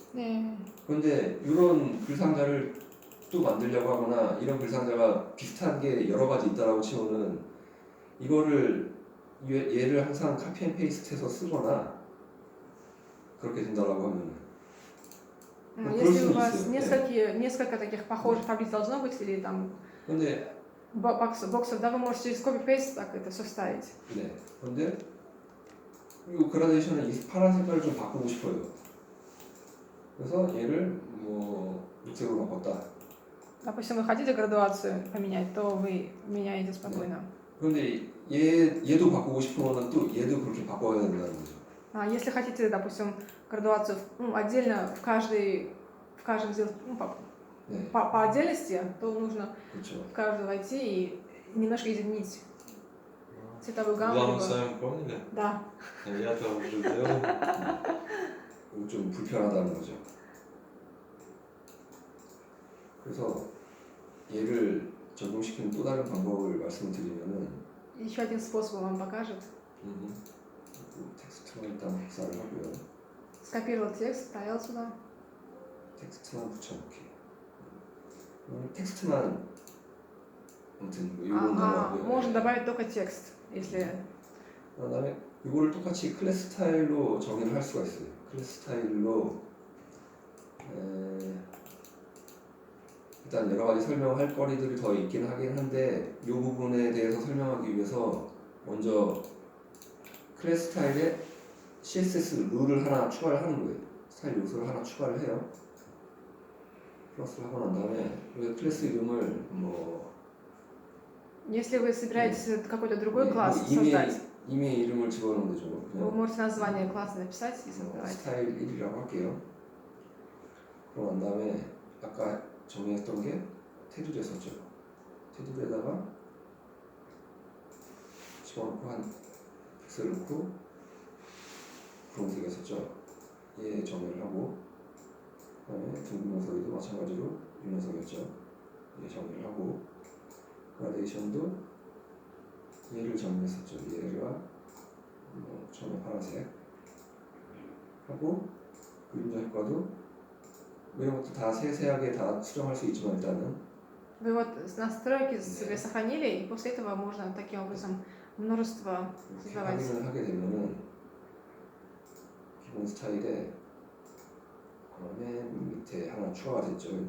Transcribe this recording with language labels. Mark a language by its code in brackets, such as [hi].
[ko] 네. 그런데 이런 글상자를 또 만들려고 하거나 이런 글상자가 비슷한 게 여러 가지 있다라고 치면은 이거를 얘를 항상 카피 앤 페이스트해서 쓰거나 그렇게 된다라고 하면은 [ru] Если у вас несколько таких похожих таблиц должно быть, или там [ko] 근데 [ru] боксов, да, вы можете через copy-paste так это все вставить. [ko] 네. 그런데 이 그라데이션은 이 파란 색깔을 좀 바꾸고 싶어요. 그래서 얘를 뭐 녹색으로 바꿨다. [ru] Допустим, вы хотите градуацию поменять, то вы меняете спокойно. [ko] 그런데 얘도 바꾸고 싶으면 또 얘도 그렇게 바꿔야 된다는 거죠. [ru] А если хотите, допустим, градуацию отдельно в каждом сделать [ko] 네. [ru] по отдельности, то нужно [ko] 그렇죠. [ru] в каждую войти и немножко изменить цветовую гамму. Главное, либо- сами поняли? Да. Я-то уже сделал. [ko] 이거 좀 불편하다는 거죠. 그래서 얘를 적용시키는 또 다른 방법을 말씀드리면은 [ru] Еще один способ вам покажет. [ko] 텍스트만 일단 복사를 하고요. [ru] Скопировал текст, вставил сюда. [ko] 텍스트만 붙여놓기. 텍스트만 아무튼 뭐 이건 넘어가고요. [ru] Можно добавить только текст, если [ko] 그다음에 이거를 똑같이 클래스 스타일로 정의를 할 수가 있어요. 클래스 스타일로 일단 여러 가지 설명할 거리들이 더 있긴 하긴 한데 이 부분에 대해서 설명하기 위해서 먼저 클래스 스타일에 CSS 룰을 하나 추가를 하는 거예요. 스타일 요소를 하나 추가를 해요. 플러스를 하고 난 다음에 이 클래스 이름을 뭐 [ru] если вы собираетесь какой-то другой класс [ko] 이미 [ru] создать, [ko] 이름을 집어넣으면 되죠. [ru] вы [ko] 그냥 [ru] можете название класса написать и создавать. [ko] 스타일 1이라고 할게요. 그러고 난 다음에 아까 정의했던 게 테두리에 썼죠. 테두리에다가 집어넣고 한 픽셀 넣고 분홍색에 썼죠. 얘 정의를 하고 그다음에 둥근 모서리도 마찬가지로 이 녀석이었죠. 얘 정의를 하고 그라데이션도 얘를 정의했었죠. 얘가 뭐 처음에 파란색 하고 그림자 효과도 뭐 이런 것도 다 세세하게 다 수정할 수 있지만 일단은 [ru] Вы вот настройки себе сохранили, и после этого можно таким образом множество [ko] 이렇게 [ru] создавать. [ko] 확인을 하게 되면은 기본 스타일에 맨 밑에 하나 추가가 됐죠.